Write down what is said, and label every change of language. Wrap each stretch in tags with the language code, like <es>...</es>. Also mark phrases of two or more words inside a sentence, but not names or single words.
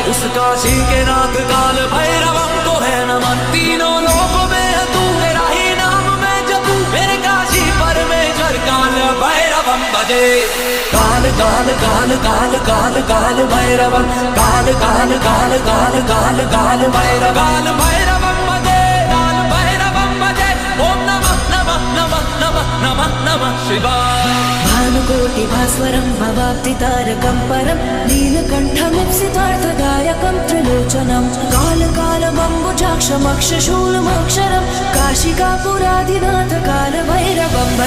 <hi>काशी के नाथ काल भैरवम को है नमन। तीनों लोकों में है तू, तेरा ही नाम मैं जपूं। मेरे काशी परमेश्वर काल भैरवम भजे।</hi> <sa>काल काल काल काल काल काल भैरवम, काल काल काल काल काल काल भैरव, काल भैरवम भजे, काल भैरवम भजे। ओम नमः नमः नमः नमः नमः नमः शिवाय। भानुकोटि भास्वरं भवाब्धितारकं परं नीलकण्ठमीप्सितार्थदायकं त्रिलोचनं कालकालमम्बुजाक्षमक्षशूलमक्षरं काशिकापुराधिनाथ काल भैरवं भजे।</sa>